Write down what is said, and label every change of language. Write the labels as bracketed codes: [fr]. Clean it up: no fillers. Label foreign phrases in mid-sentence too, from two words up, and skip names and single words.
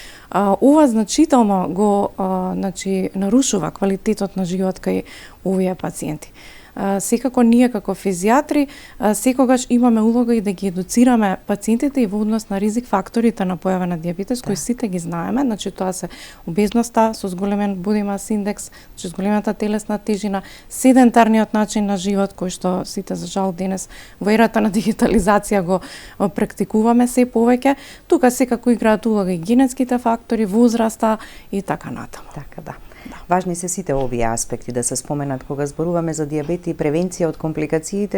[mk] Ова значително го значи нарушува квалитетот на живот кај овие пациенти. Секако ние како физијатри секогаш имаме улога и да ги едуцираме пациентите и во однос на ризик факторите на појава на диабетес, кои сите ги знаеме, значи тоа се обезноста со зголемен [en] body mass index, [mk] значи зголемената телесна тежина, седентарниот начин на живот кој што сите за жал денес во ерата на дигитализација го практикуваме се повеќе. Тука секако играат улога и генетските фактори, возраста и така натаму. Така да. Важни се сите овие аспекти да се споменат кога зборуваме за диабет и превенција од компликациите.